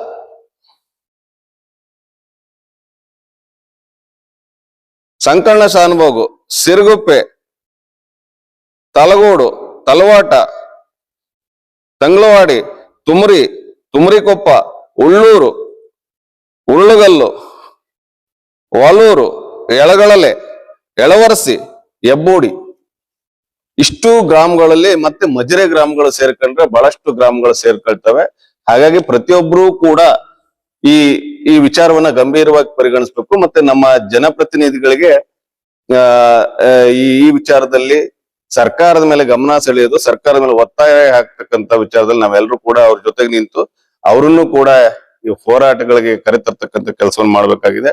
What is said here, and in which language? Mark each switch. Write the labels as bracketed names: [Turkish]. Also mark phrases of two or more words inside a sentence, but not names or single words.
[Kannada] ಸಂಕಣ್ಣ ಶಾನುಭೋಗು, ಸಿರುಗುಪ್ಪೆ, ತಲಗೋಡು, ತಲವಾಟ, ತಂಗ್ಳವಾಡಿ, ತುಮರಿಕೊಪ್ಪ, ಉಳ್ಳೂರು, ಉಳ್ಳುಗಲ್ಲು, ವಾಲೂರು, ಎಳಗಳಲೆ, ಎಳವರಸಿ, ಹೆಬ್ಬೋಡಿ. ಇಷ್ಟು ಗ್ರಾಮಗಳಲ್ಲಿ ಮತ್ತೆ ಮಜಿರೆ ಗ್ರಾಮಗಳು ಸೇರ್ಕೊಂಡ್ರೆ ಬಹಳಷ್ಟು ಗ್ರಾಮಗಳು ಸೇರ್ಕೊಳ್ತವೆ. ಹಾಗಾಗಿ ಪ್ರತಿಯೊಬ್ಬರೂ ಕೂಡ ಈ ಈ ವಿಚಾರವನ್ನ ಗಂಭೀರವಾಗಿ ಪರಿಗಣಿಸ್ಬೇಕು. ಮತ್ತೆ ನಮ್ಮ ಜನಪ್ರತಿನಿಧಿಗಳಿಗೆ ಈ ವಿಚಾರದಲ್ಲಿ ಸರ್ಕಾರದ ಮೇಲೆ ಗಮನ ಸೆಳೆಯೋದು, ಸರ್ಕಾರದ ಮೇಲೆ ಒತ್ತಾಯ ಹಾಕ್ತಕ್ಕಂತ ವಿಚಾರದಲ್ಲಿ ನಾವೆಲ್ಲರೂ ಕೂಡ ಅವ್ರ ಜೊತೆಗೆ ನಿಂತು ಅವರನ್ನು ಕೂಡ ಈ ಹೋರಾಟಗಳಿಗೆ ಕರೆತರ್ತಕ್ಕಂಥ ಕೆಲಸವನ್ನು ಮಾಡ್ಬೇಕಾಗಿದೆ.